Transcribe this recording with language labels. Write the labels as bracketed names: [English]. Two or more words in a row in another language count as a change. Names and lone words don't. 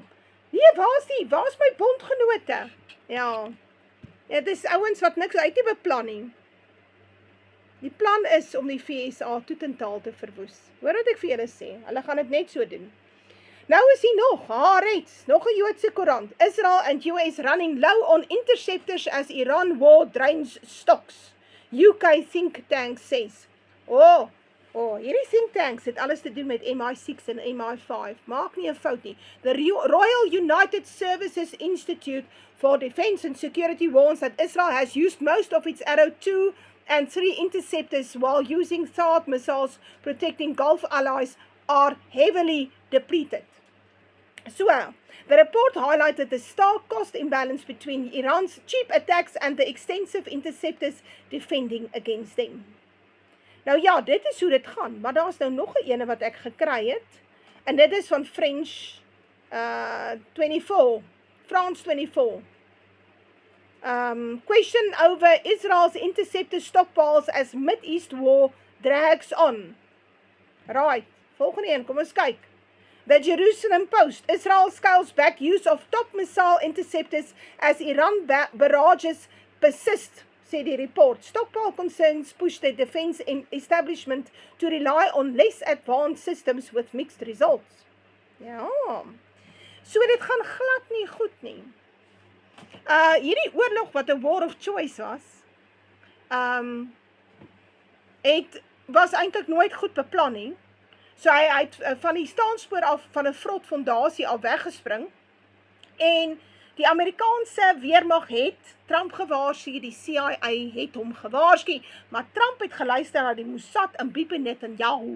[Afrikaans] Nee, waar's my bondgenote? Ja, dit is ouens wat niks uit die beplan nie. Die plan is om die VSA totaal te verwoes. Hoor wat ek vir julle sê, hulle gaan dit net so doen. Nou is hier nog, Haaretz, nog 'n Joodse koerant. [English] Israel and US running low on interceptors as Iran war drains stocks. UK think tank says. [Afrikaans] Hierdie [English] think tanks [Afrikaans] het alles te doen met MI6 en MI5. Maak nie 'n fout nie. [English] The Royal United Services Institute for Defense and Security warns that Israel has used most of its Arrow 2 and 3 interceptors while using THAAD missiles protecting Gulf allies are heavily depleted. So, the report highlighted the stark cost imbalance between Iran's cheap attacks and the extensive interceptors defending against them. [Afrikaans] Nou ja, dit is hoe dit gaan, maar daar is nou nog 'n ene wat ek gekry het, en dit is van France 24. [English] Question over Israel's interceptor stockpiles as Mid-East war drags on. Right, [Afrikaans] volgende een, kom ons kyk. [English] The Jerusalem Post, Israel scales back use of top missile interceptors as Iran barrages persist, [Afrikaans] sê die report. [English] Stockpile concerns push the defense establishment to rely on less advanced systems with mixed results. [Afrikaans] Ja, so dit gaan glad nie goed nie. Hierdie oorlog wat 'n [English] war of choice [Afrikaans] was, was eintlik nooit goed beplan nie. So hy het van die staanspoor af van 'n vrotfondasie af weggespring, en die Amerikaanse weermag het Trump gewaarsku, die CIA het hom gewaarsku, maar Trump het geluister na die Mossad en Bibi Netanyahu.